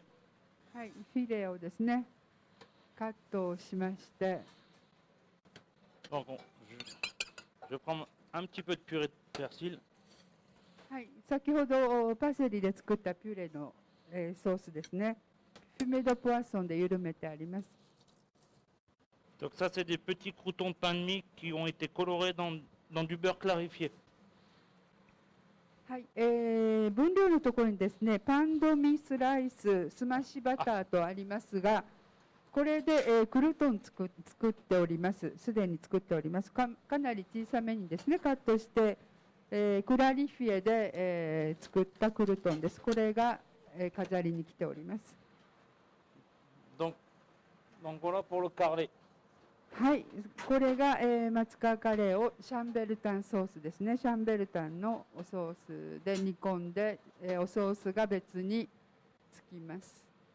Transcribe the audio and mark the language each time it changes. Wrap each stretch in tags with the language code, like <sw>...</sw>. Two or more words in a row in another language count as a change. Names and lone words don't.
<ja>はい、フィレをですね、カットをしまして。</ja> <fr>Donc je vais prendre un petit peu de purée de persil.</fr> <ja>はい、先ほどパセリで作ったピュレの、ソースですね。フュメドポアソンで緩めてあります。</ja> <fr>Donc ça c'est des petits croûtons de pain de mie qui ont été colorés dans du beurre clarifié.</fr> <ja>はい、分量のところにですね、パンドミスライス、スマッシュバターとありますが、これで、クルトン作っております。すでに作っております。かなり小さめにですね、カットして、クラリフィエで、作ったクルトンです。これが、飾りに来ております。</ja> <fr>Donc voilà pour le carré.</fr> <ja>はい、これが、松川カレーをシャンベルタンソースですね。シャンベルタンのおソースで煮込んで、おソースが別に、 つきます。</ja>